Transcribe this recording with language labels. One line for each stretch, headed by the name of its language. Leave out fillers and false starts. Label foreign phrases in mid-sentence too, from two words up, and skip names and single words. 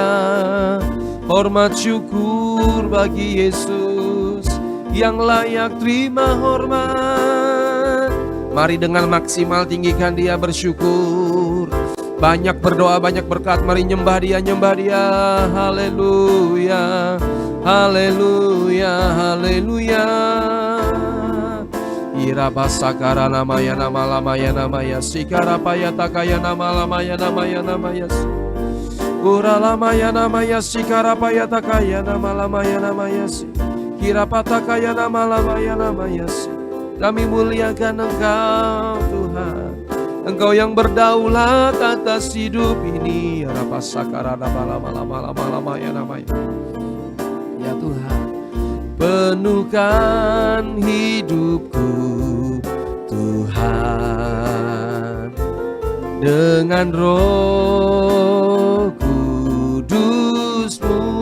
Indonesian: Hormat syukur bagi Yesus yang layak terima hormat. Mari dengan maksimal tinggikan Dia, bersyukur. Banyak berdoa, banyak berkat. Mari nyembah Dia, nyembah Dia. Haleluya, haleluya, haleluya. Irabasakara namaya nama lamaya namaya sikara payata kaya nama lamaya namaya namaya ura lamaya namaya sikara payata kaya nama lamaya namaya kirapata kaya nama lamaya namaya. Kami muliakan Engkau Tuhan, Engkau yang berdaulat atas hidup ini. Irabasakara nama lama lama lama lamaya namaya. Ya Tuhan, penuhkan hidupku Tuhan dengan Roh Kudus-Mu.